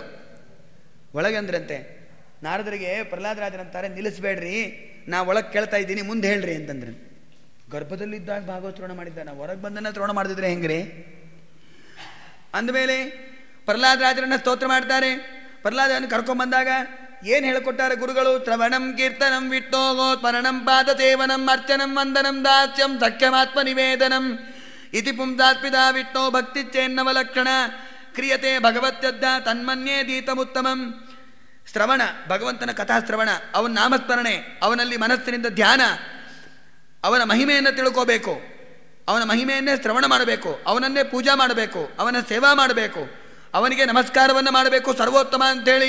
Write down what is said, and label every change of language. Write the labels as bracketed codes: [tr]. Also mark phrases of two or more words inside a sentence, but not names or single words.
[kn] ಒಳಗೆ ಅಂದ್ರಂತೆ ನಾರದರಿಗೆ ಪ್ರಹ್ಲಾದರಾಜರಂತಾರೆ, ನಿಲ್ಲಿಸ್ಬೇಡ್ರಿ, ನಾ ಒಳಗೆ ಕೇಳ್ತಾ ಇದ್ದೀನಿ, ಮುಂದೆ ಹೇಳ್ರಿ ಅಂತಂದ್ರೆ. ಗರ್ಭದಲ್ಲಿದ್ದಾಗ ಭಾಗವತ ಶ್ರವಣ ಮಾಡಿದ್ದ, ನಾವು ಹೊರಗೆ ಬಂದನ್ನ ಶ್ರವಣ ಮಾಡಿದ್ರೆ ಹೆಂಗ್ರಿ? ಅಂದಮೇಲೆ ಪ್ರಹ್ಲಾದರಾಜರನ್ನ ಸ್ತೋತ್ರ ಮಾಡ್ತಾರೆ. ಪ್ರಹ್ಲಾದರನ್ನು ಕರ್ಕೊಂಡ್ಬಂದಾಗ ಏನು ಹೇಳ್ಕೊಟ್ಟಾರೆ ಗುರುಗಳು? [sa] ಶ್ರವಣಂ ಕೀರ್ತನಂ ವಿಟ್ಟೋಗೋ ಸ್ಮರಣಂ ಪಾದ ಸೇವನಂ ಅರ್ಚನಂ ವಂದನಂ ದಾಸ್ಯಂ ಸಖ್ಯಮಾತ್ಮ ನಿವೇದನಂ ಇತಿ ಪುಂಸಾತ್ಪಿತಾ ವಿಟ್ಟೋ ಭಕ್ತಿ ಚೇನ್ನವಲಕ್ಷಣ ಕ್ರಿಯತೆ ಭಗವತ್ಯದ್ದ ತನ್ಮನ್ಯೇ ದೀತಮುತ್ತಮಂ. [kn] ಶ್ರವಣ, ಭಗವಂತನ ಕಥಾಶ್ರವಣ, ಅವನ ನಾಮಸ್ಮರಣೆ, ಅವನಲ್ಲಿ ಮನಸ್ಸಿನಿಂದ ಧ್ಯಾನ, ಅವನ ಮಹಿಮೆಯನ್ನು ತಿಳ್ಕೋಬೇಕು, ಅವನ ಮಹಿಮೆಯನ್ನೇ ಶ್ರವಣ ಮಾಡಬೇಕು, ಅವನನ್ನೇ ಪೂಜಾ ಮಾಡಬೇಕು, ಅವನ ಸೇವಾ ಮಾಡಬೇಕು, ಅವನಿಗೆ ನಮಸ್ಕಾರವನ್ನು ಮಾಡಬೇಕು ಸರ್ವೋತ್ತಮ ಅಂಥೇಳಿ.